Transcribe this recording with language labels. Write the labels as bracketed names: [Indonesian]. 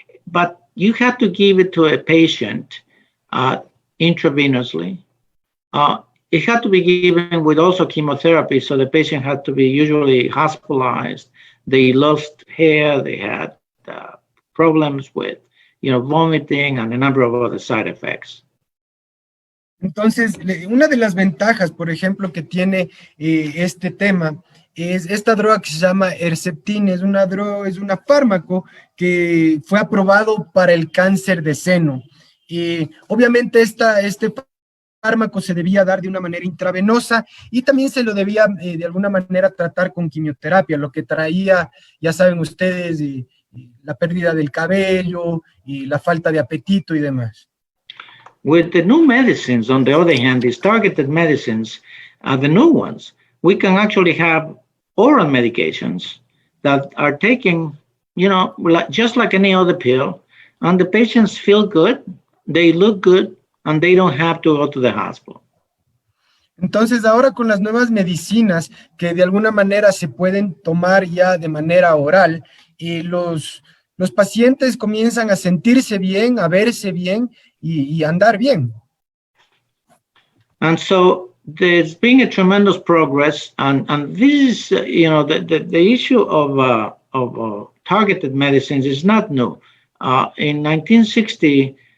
[English] But you have to give it to a patient intravenously. It had to be given with also chemotherapy, so the patient had to be usually hospitalized. They lost hair, they had problems with, vomiting and a number of other side effects. [Spanish] Entonces, una de las ventajas, por ejemplo, que tiene este tema es esta droga que se llama Herceptin. Es una fármaco que fue aprobado para el cáncer de seno. Obviamente este fármaco se debía dar de una manera intravenosa y también se lo debía de alguna manera tratar con quimioterapia, lo que traía, ya saben ustedes, la pérdida del cabello y la falta de apetito y demás. [English] With the new medicines, on the other hand, these targeted medicines, the new ones, we can actually have oral medications that are taken, just like any other pill, and the patients feel good, they look good, and they don't have to go to the hospital. [Spanish] Entonces, ahora con las nuevas medicinas que de alguna manera se pueden tomar ya de manera oral, los pacientes comienzan a sentirse bien, a verse bien y andar bien. [English] And so there's been a tremendous progress, and this is, the issue of targeted medicines is not new. In 1960,